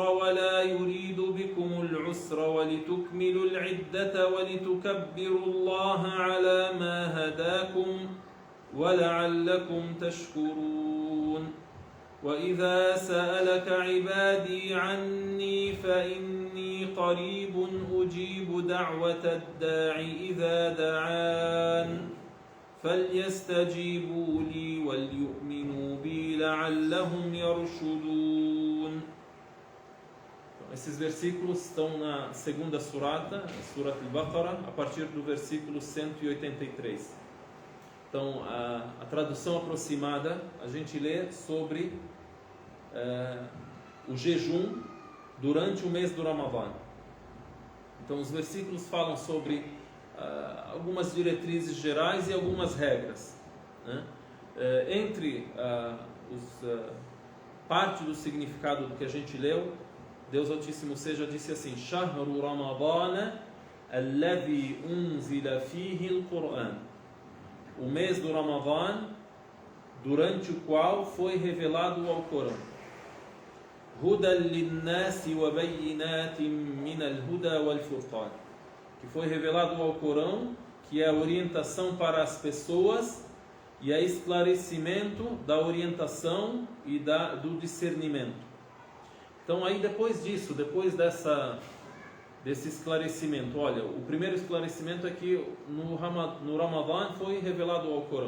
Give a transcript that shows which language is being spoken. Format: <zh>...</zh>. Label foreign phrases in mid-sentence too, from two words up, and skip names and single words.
<ar>ولا يريد بكم العسر ولتكملوا العدة ولتكبروا الله على ما هداكم ولعلكم تشكرون وإذا سألك عبادي عني فإني قريب أجيب دعوة الداع إذا دعان فليستجيبوا لي وليؤمنوا بي لعلهم يرشدون.</ar> <pt>Esses versículos estão na segunda surata, Surat al-Baqarah, a partir do versículo 183. Então, a tradução aproximada, a gente lê sobre o jejum durante o mês do Ramadã. Então, os versículos falam sobre algumas diretrizes gerais e algumas regras, né? Entre parte do significado do que a gente leu, Deus Altíssimo seja disse assim:</pt> <ar>شهر رمضان الذي أنزل فيه القرآن.</ar> <pt>O mês do Ramadã, durante o qual foi revelado o Alcorão.</pt> <ar>هدى للناس وبينات من الهدى والفرقان.</ar> <pt>Que foi revelado o Alcorão, que é a orientação para as pessoas e é esclarecimento da orientação e do discernimento. Então aí depois disso, depois desse esclarecimento, olha, o primeiro esclarecimento é que no Ramadã foi revelado o Alcorão.</pt>